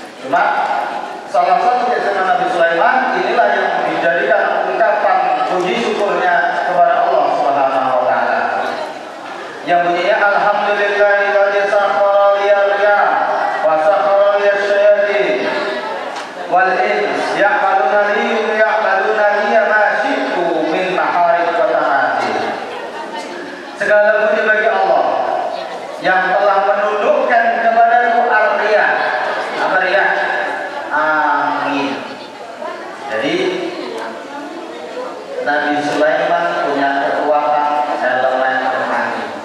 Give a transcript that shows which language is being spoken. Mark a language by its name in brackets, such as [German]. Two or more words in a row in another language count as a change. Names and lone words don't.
[Indonesian] Cuma salah satu keistimewaan Nabi Sulaiman inilah yang dijadikan ungkapan puji syukurnya kepada Allah [Arabic] سبحانه وتعالى. [Indonesian] Yang bunyinya [Arabic] الحمد لله الذي سخر لي الرياح وسخر لي الشياطين والإنس يعملون لي ما شئت من محاريب وطاعات. [Indonesian] Segala puji bagi Allah yang telah menundukkan kepadaku al-riyah. Apa riyah? Amin. Jadi Nabi Sulaiman punya kekuatan elemen angin.